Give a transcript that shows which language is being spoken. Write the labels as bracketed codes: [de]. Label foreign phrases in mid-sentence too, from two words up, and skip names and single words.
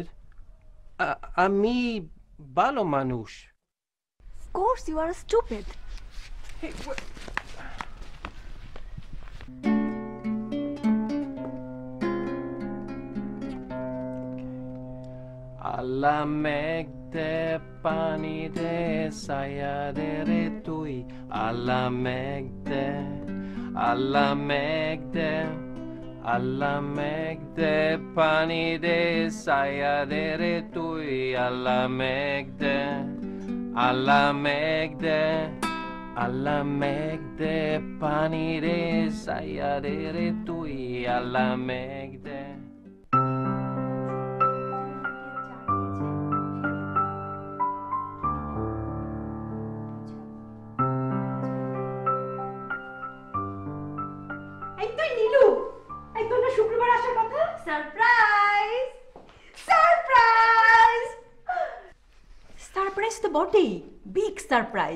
[en] I'm me, Balo Manush. Of course you are stupid. Hey, what? [bn] আল্লাহ মেঘ দে পানি দে ছায়া দেরে তুই আল্লাহ মেঘ দে পানি দে ছায়া দেরে তুই আল্লাহ মেঘ দে পানি দে ছায়া দেরে তুই আল্লাহ মেঘ দে. এই তো নীলু, এই তো না শুক্রবার আসার কথা। সারপ্রাইজ, সারপ্রাইজ, সারপ্রাইজ তো বটেই, [en] big surprise.